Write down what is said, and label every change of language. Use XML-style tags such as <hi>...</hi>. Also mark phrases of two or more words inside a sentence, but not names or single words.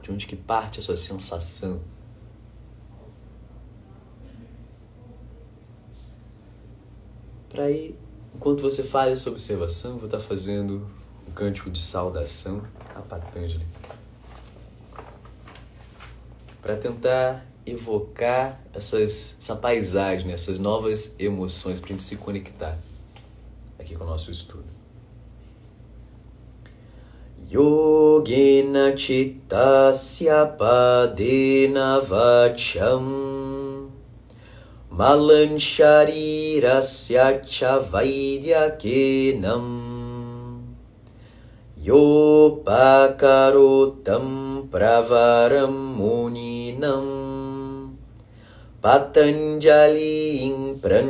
<pt>De onde que parte essa sensação? Para aí, enquanto você faz essa observação, eu vou estar fazendo um cântico de saudação a Patanjali. para tentar evocar essa paisagem, né? Essas novas emoções, para a gente se conectar aqui com o nosso estudo.</pt> <sa>योगेन चित्तस्य पदेन वाचं मलं शरीरस्य च वैद्यकेनं योपाकरोतं प्रवरं मुनीनां पतञ्जलिं</sa>